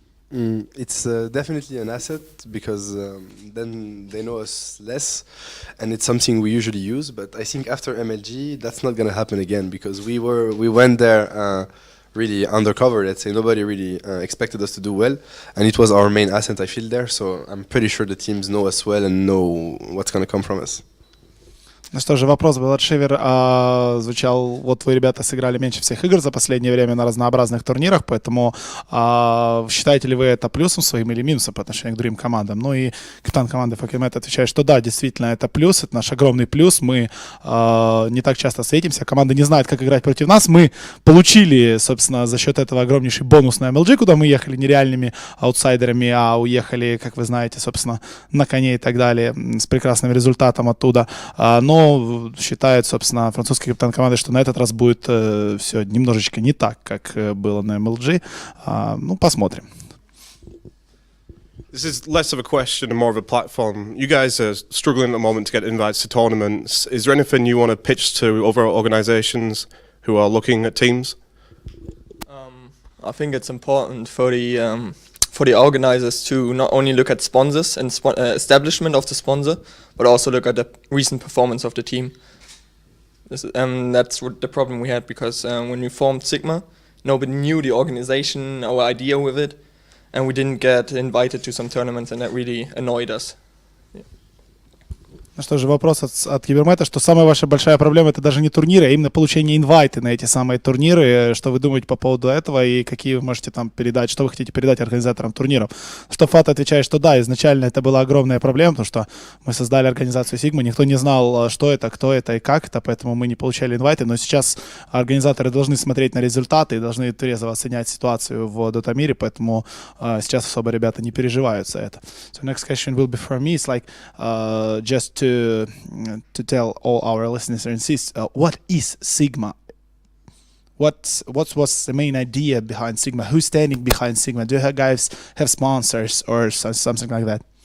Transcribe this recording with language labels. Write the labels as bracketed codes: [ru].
[en] It's definitely an asset because then they know us less, and it's something we usually use. But I think after MLG, that's not going to happen again because we went there really undercover. Let's say nobody really expected us to do well, and it was our main asset. I feel there, so I'm pretty sure the teams know us well and know what's going to come from us. [ru] Ну что же, вопрос был от Шивер, звучал, вот вы, ребята, сыграли меньше всех игр за последнее время на разнообразных турнирах, поэтому считаете ли вы это плюсом своим или минусом по отношению к другим командам? Ну и капитан команды Факимет отвечает, что да, действительно, это плюс, это наш огромный плюс, мы не так часто встретимся, команда не знает, как играть против нас, мы получили, собственно, за счет этого огромнейший бонус на MLG, куда мы ехали нереальными аутсайдерами, а уехали, как вы знаете, собственно, на коне и так далее, с прекрасным результатом оттуда, но считает, собственно, французский капитан команды, что на этот раз будет все немножечко не так, как было на MLG. Ну, посмотрим. [en] This is less of a question and more of a platform. You guys are struggling at the moment to get invites to tournaments. Is there anything you want to pitch to other organizations who are looking at teams? I think it's important for the organizers to not only look at sponsors and establishment of the sponsor, but also look at the recent performance of the team. That's what the problem we had because when we formed Sigma, nobody knew the organization, our idea with it, and we didn't get invited to some tournaments, and that really annoyed us. [ru] Ну что же, вопрос от Кибермета, что самая ваша большая проблема — это даже не турниры, а именно получение инвайта на эти самые турниры. Что вы думаете по поводу этого и какие вы можете там передать, что вы хотите передать организаторам турниров? Что Фат отвечает, что да, изначально это была огромная проблема, потому что мы создали организацию Sigma, никто не знал, что это, кто это и как это, поэтому мы не получали инвайты, но сейчас организаторы должны смотреть на результаты и должны трезво оценять ситуацию в дота-мире, поэтому сейчас особо ребята не переживают за это. [en] So next question will be for me. It's like just to tell all our listeners and sis, what is Sigma? What was the main idea behind Sigma? Who's standing behind Sigma? Do you guys have sponsors or something like that?